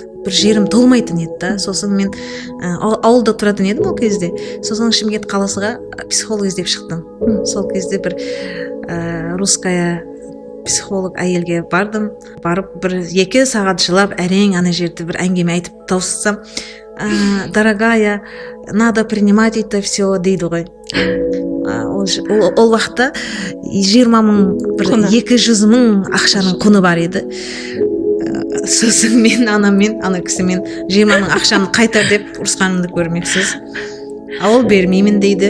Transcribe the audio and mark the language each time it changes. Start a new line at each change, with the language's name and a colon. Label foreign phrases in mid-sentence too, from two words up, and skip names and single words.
Kazakh: Бір жерім толмайтын еді да. Сосын мен ауылда тұратын едім ол кезде. Сосын Шымкент қаласыға психолог іздеп шықтым. Сол кезде бір
Russian: русская психолог
Kazakh: әйелге бардым. Барып бір 2 сағат жылап, әрең ана жерде бір әңгіме айтып тауыссам,
Russian: дорогая, надо принимать это все
Kazakh: дейді ғой. Ол уақытта 20 мың, 200 мың ақшаның құны бар еді. Сосын мен ана кісімен 20 мың ақшаны қайтар деп ұрысқанымды көрмексіз. Ол бермеймін дейді.